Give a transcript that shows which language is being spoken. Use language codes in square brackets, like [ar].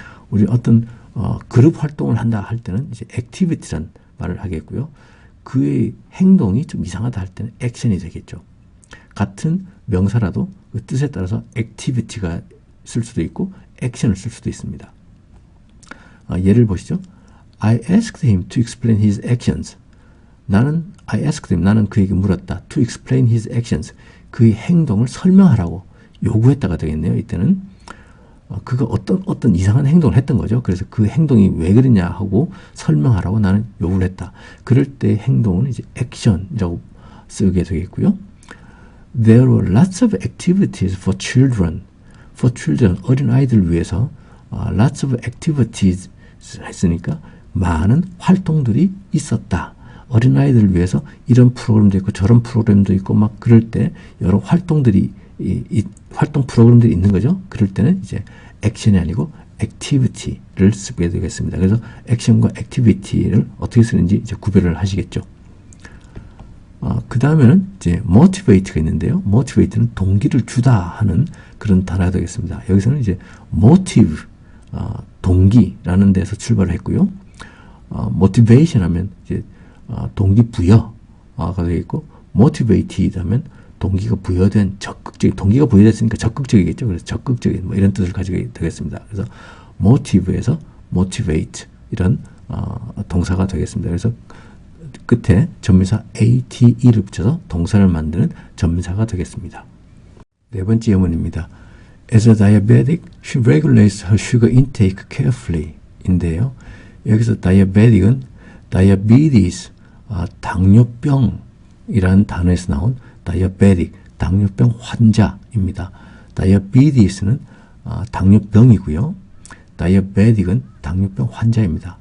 [ko] 우리 어떤 그룹 활동을 한다 할 때는 이제 activity란 말을 하겠고요. 그의 행동이 좀 이상하다 할 때는 action이 되겠죠. 같은 명사라도 그 뜻에 따라서 activity가 쓸 수도 있고 action을 쓸 수도 있습니다. 예를 보시죠. [en] I asked him to explain his actions. I asked him, [ko] 나는 그에게 물었다. [en] To explain his actions. [ko] 그의 행동을 설명하라고 요구했다가 되겠네요. 이때는. 그가 어떤 이상한 행동을 했던 거죠. 그래서 그 행동이 왜 그러냐 하고 설명하라고 나는 요구를 했다. 그럴 때 행동은 이제 action이라고 쓰게 되겠고요. [en] There were lots of activities for children. For children, [ko] 어린아이들을 위해서 [en] lots of activities [ko] 했으니까 많은 활동들이 있었다. 어린아이들을 위해서 이런 프로그램도 있고 저런 프로그램도 있고 막 그럴 때 여러 활동들이 활동 프로그램들이 있는 거죠. 그럴 때는 이제 액션이 아니고 액티비티를 쓰게 되겠습니다. 그래서 액션과 액티비티를 어떻게 쓰는지 이제 구별을 하시겠죠. 그 다음에는 이제 motivate가 있는데요. motivate는 동기를 주다 하는 그런 단어가 되겠습니다. 여기서는 이제 motive, 동기라는 데서 출발을 했고요. motivation 하면 이제 동기부여가 되겠고, motivated 하면 동기가 부여된 적극적인, 동기가 부여됐으니까 적극적이겠죠. 그래서 적극적인 뭐 이런 뜻을 가지게 되겠습니다. 그래서 motive에서 motivate 이런 동사가 되겠습니다. 그래서 끝에 전미사 ate를 붙여서 동사를 만드는 전미사가 되겠습니다. 네 번째 예문입니다. [en] As a diabetic, she regulates her sugar intake carefully [ko] 인데요. 여기서 diabetic은 diabetes, 당뇨병이라는 단어에서 나온 diabetic, 당뇨병 환자입니다. diabetes는 당뇨병이고요. diabetic은 당뇨병 환자입니다.